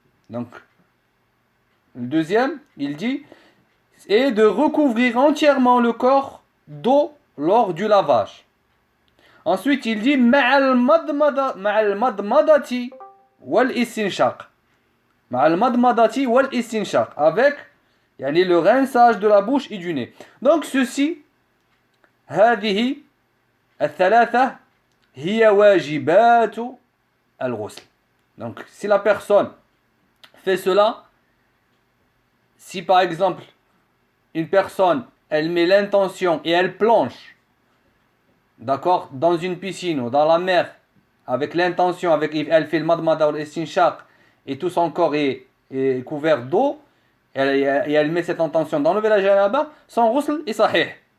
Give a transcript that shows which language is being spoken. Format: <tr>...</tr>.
<fr>Donc le deuxième, il dit et de recouvrir entièrement le corps d'eau lors du lavage. Ensuite il dit</fr> <ar>ma'al madmadati wal istinshaq.</ar> <fr>Avec le rinçage de la bouche et du nez. Donc ceci</fr> <ar>هذه الثلاثة هي واجبات الغسل.</ar> <fr>Donc si la personne fait cela, si par exemple une personne elle met l'intention et elle plonge, d'accord, dans une piscine ou dans la mer avec l'intention, elle fait le madmada ou l'istinshaq et tout son corps est couvert d'eau, et elle met cette intention d'enlever la janaba, son ghusl est sahih.</fr>